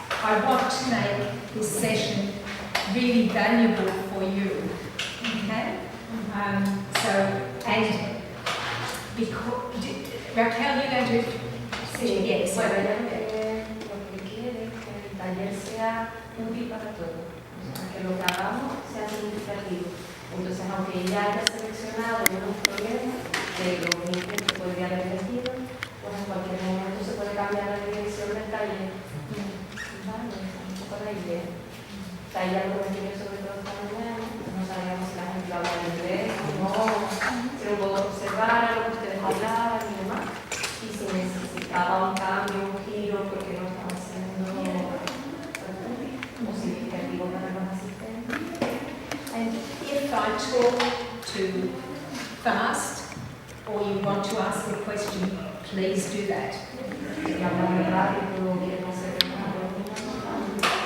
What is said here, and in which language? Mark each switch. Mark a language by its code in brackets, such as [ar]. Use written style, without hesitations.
[en] I want to make this session really valuable for you. Okay? So, and because, Raquel, you're going to say yes. [es] Bueno, ella lo que quiere es que el taller sea útil para todos, o sea, que lo que hagamos sea significativo. Entonces, aunque ella haya seleccionado unos problemas de los 20 que podría haber elegido, pues en cualquier momento se puede cambiar la dirección del taller. Vale, un poco la idea. O sea, ella lo que me quiere sobre todo esta mañana, no sabíamos si la gente habla de inglés o no, si lo puedo observar, lo que ustedes hablaban y demás. Y si necesitaba un cambio, un giro, porque no estaba haciendo o significativo para los asistentes. [en] And if I talk too fast or you want to ask a question, please do that. [es] Si hablan muy rápido o quieren hacer una